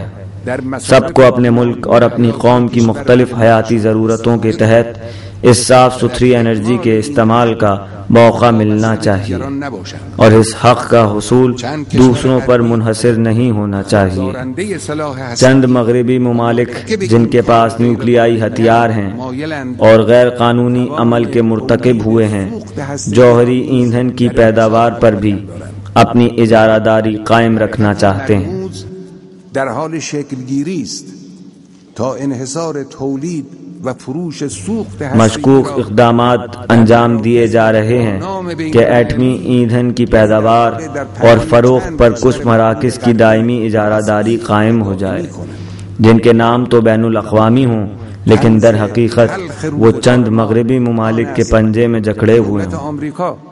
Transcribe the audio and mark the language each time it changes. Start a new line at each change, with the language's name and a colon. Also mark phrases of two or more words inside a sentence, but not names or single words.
Urdu: سب کو اپنے ملک اور اپنی قوم کی مختلف حیاتی ضرورتوں کے تحت اس صاف ستھری انرجی کے استعمال کا موقع ملنا چاہیے، اور اس حق کا حصول دوسروں پر منحصر نہیں ہونا چاہیے۔ چند مغربی ممالک جن کے پاس نیوکلیائی ہتھیار ہیں اور غیر قانونی عمل کے مرتکب ہوئے ہیں، جوہری ایندھن کی پیداوار پر بھی اپنی اجارہ داری قائم رکھنا چاہتے ہیں۔
Persian: در حال شکل گیری است تا انحصار تولید و فروش سوخت
Urdu: مشکوک اقدامات انجام دیے جا رہے ہیں کہ ایٹمی ایندھن کی پیداوار اور فروخت پر کچھ مراکز کی دائمی اجارہ داری قائم ہو جائے، جن کے نام تو بین الاقوامی ہوں لیکن در حقیقت وہ چند مغربی ممالک کے پنجے میں جکڑے ہوئے ہیں۔